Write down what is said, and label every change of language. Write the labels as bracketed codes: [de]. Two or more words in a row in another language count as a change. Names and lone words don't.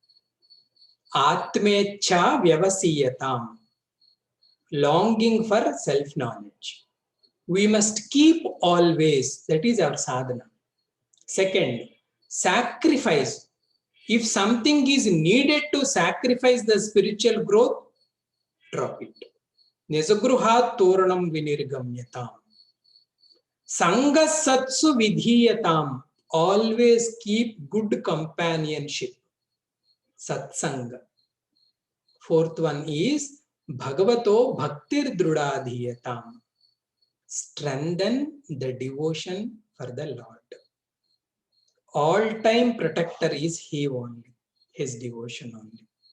[sa] Atmecha vyavasiyatam, [en] longing for self-knowledge. We must keep always, that is our sadhana. Second, sacrifice. If something is needed to sacrifice the spiritual growth, drop it. [sa] Nizagruhat toranam vinirgamyatam. Sangha satsu vidhiyatam. [en] Always keep good companionship. [sa] Satsanga. [en] Fourth one is [sa] Bhagavato bhaktir drudadhiyatam. [en] Strengthen the devotion for the Lord. All-time protector is He only, His devotion only.